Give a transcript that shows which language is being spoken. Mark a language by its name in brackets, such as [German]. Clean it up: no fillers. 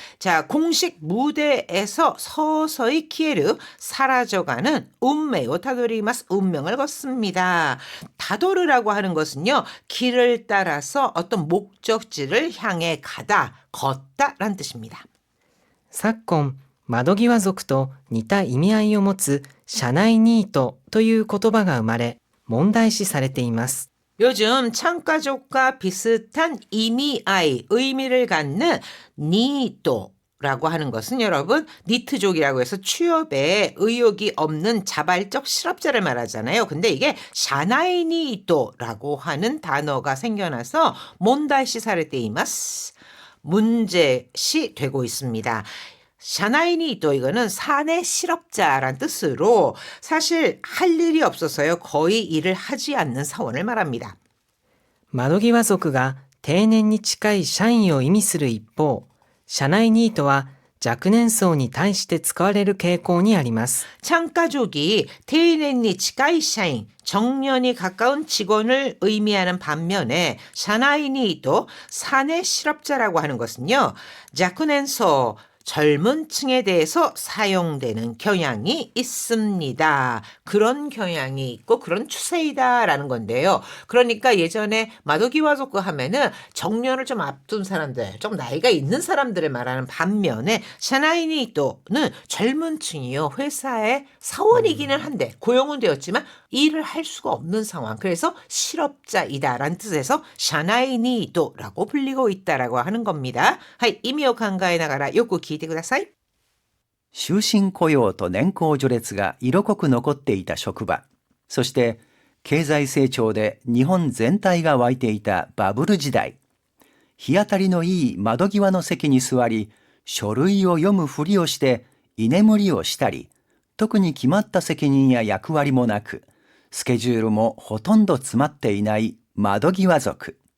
[Korean] 자, 공식 무대에서 서서히 키에르 사라져가는 운명을 타도리마스. 운명을 걷습니다. 타도르라고 하는 것은요, 길을 따라서 어떤 목적지를 향해 가다, 걷다라는 뜻입니다. [Japanese] 昨今窓際族と似た意味合いを持つ社内ニートという言葉が生まれ問題視されています。 [Korean] 요즘 창가족과 비슷한 의미를 갖는 니토라고 하는 것은 여러분 니트족이라고 해서 취업에 의욕이 없는 자발적 실업자를 말하잖아요. 근데 이게 샤나이 니토라고 하는 단어가 생겨나서 [Japanese] 몬다이시 사레테이마스, [Korean] 문제시 되고 있습니다. 샤나이니또 이거는 사내 실업자란 뜻으로 사실 할 일이 없어서요. 거의 일을 하지 않는 사원을 말합니다. [Japanese] 窓際族が定年に近い社員を意味する一方、社内ニートは若年層に対して使われる傾向にあります。 [Korean] 창가족이 [Japanese] 테이넨니 치카이 샤인, [Korean] 정년이 가까운 직원을 의미하는 반면에 샤나이니도 사내 실업자라고 하는 것은요. 자쿠넨소 젊은 층에 대해서 사용되는 경향이 있습니다. 그런 경향이 있고 그런 추세이다라는 건데요. 그러니까 예전에 마도기와조크 하면은 정년을 좀 앞둔 사람들, 좀 나이가 있는 사람들을 말하는 반면에 샤나이니또는 젊은 층이요. 회사의 사원이기는 한데 고용은 되었지만 일을 할 수가 없는 상황. 그래서 실업자이다라는 뜻에서 샤나이니또라고 불리고 있다라고 하는 겁니다. [Japanese] 하이, 이미오考えながらよく聞いてください。終身雇用と年功序列が色濃く残っていた職場、そして経済成長で日本全体が沸いていたバブル時代、日当たりのいい窓際の席に座り、書類を読むふりをして居眠りをしたり、特に決まった責任や役割もなく、スケジュールもほとんど詰まっていない窓際族。